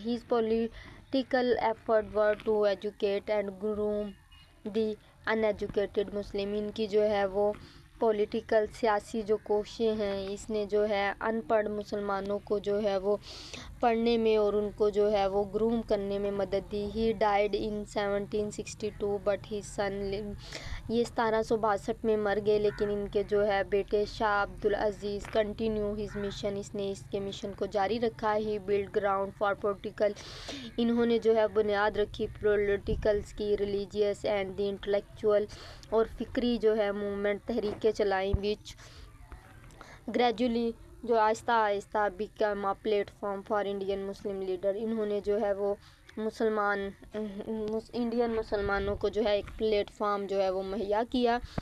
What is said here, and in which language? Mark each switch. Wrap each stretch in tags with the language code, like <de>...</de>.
<en>His political effort were to educate and groom the uneducated Muslim.</en> <ur>ان کی جو ہے وہ پولیٹیکل سیاسی جو کوششیں ہیں اس نے جو ہے ان پڑھ مسلمانوں کو جو ہے وہ پڑھنے میں اور ان کو جو ہے وہ گروم کرنے میں مدد دی.</ur> <en>He died in 1762 but his son</en> <ur>یہ 1762 میں مر گئے لیکن ان کے جو ہے بیٹے شاہ عبدالعزیز</ur> <en>Continue his mission.</en> <ur>اس نے اس کے مشن کو جاری رکھا.</ur> <en>He built ground for political.</en> <ur>انہوں نے جو ہے بنیاد رکھی پولیٹیکلز کی,</ur> <en>religious and the intellectual</en> <ur>اور فکری جو ہے موومنٹ تحریکیں چلائیں</ur> <en>which gradually</en> <ur>جو آہستہ آہستہ</ur> <en>became a platform for Indian Muslim leader.</en> <ur>انہوں نے جو ہے وہ انڈین مسلمانوں کو جو ہے ایک پلیٹ فارم جو ہے وہ مہیا کیا.</ur>